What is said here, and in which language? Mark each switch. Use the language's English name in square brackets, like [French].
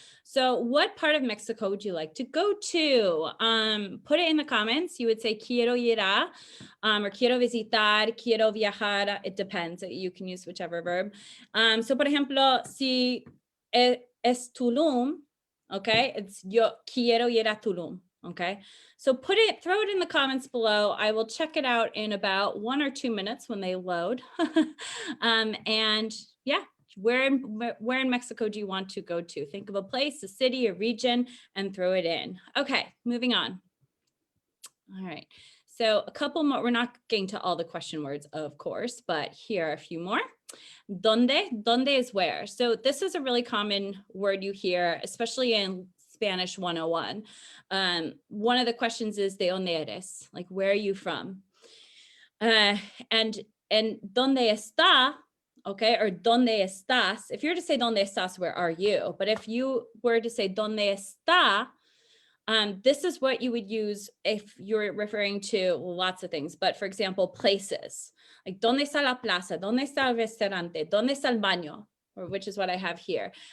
[English] So what part of Mexico would you like to go to? Put it in the comments. You would say [Spanish] quiero ir a, [English] or [Spanish] quiero visitar, quiero viajar. [English] It depends. You can use whichever verb. So [Spanish] por ejemplo, si es Tulum, [English] okay, it's [Spanish] yo quiero ir a Tulum. [English] Okay, so throw it in the comments below. I will check it out in about 1 or 2 minutes when they load. And yeah, where in Mexico do you want to go to? Think of a place, a city, a region, and throw it in. Okay, moving on. All right, so a couple more. We're not getting to all the question words, of course, but here are a few more. Donde is where. So this is a really common word you hear, especially in Spanish 101. One of the questions is [Spanish] de dónde eres? [English] Like, where are you from? And [Spanish] dónde está, [English] okay, or [Spanish] dónde estás. [English] If you were to say [Spanish] dónde estás, [English] where are you? But if you were to say [Spanish] dónde está, [English] this is what you would use if you're referring to lots of things. But for example, places, like [Spanish] dónde está la plaza, dónde está el restaurante, dónde está el baño, [English] or which is what I have here.